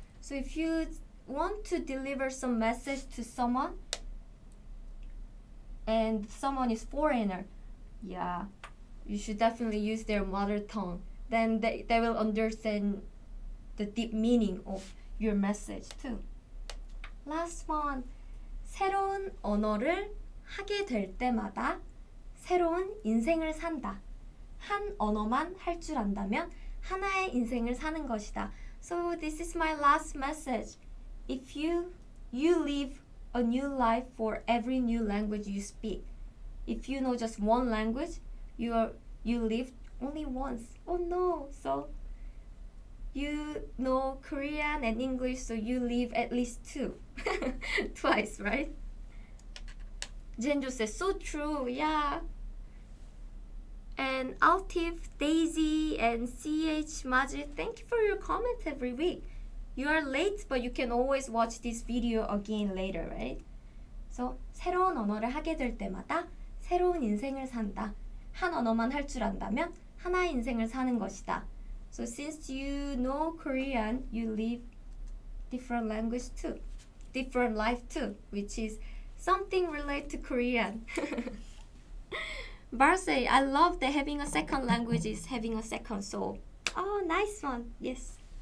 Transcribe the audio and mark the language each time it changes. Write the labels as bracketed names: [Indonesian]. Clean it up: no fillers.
[English] So if you want to deliver some message to someone and someone is foreigner, yeah, you should definitely use their mother tongue. Then they will understand the deep meaning of your message too. Last one. [Korean] 새로운 언어를 하게 될 때마다 새로운 인생을 산다. 한 언어만 할 줄 안다면 하나의 인생을 사는 것이다. [English] So this is my last message. If you live a new life for every new language you speak. If you know just one language, you live only once. Oh no! So you know Korean and English, so you live at least two. Twice, right? Jenjo says, so true, yeah. And Altif, Daisy, and CH Majid, thank you for your comments every week. You are late, but you can always watch this video again later, right? [Korean] So, 새로운 언어를 하게 될 때마다 새로운 인생을 산다. 한 언어만 할 줄 안다면 하나의 인생을 사는 것이다. [English] So since you know Korean, you live different language too. Different life too, which is something related to Korean. Barsay, I love that having a second language is having a second soul. Oh, nice one. Yes.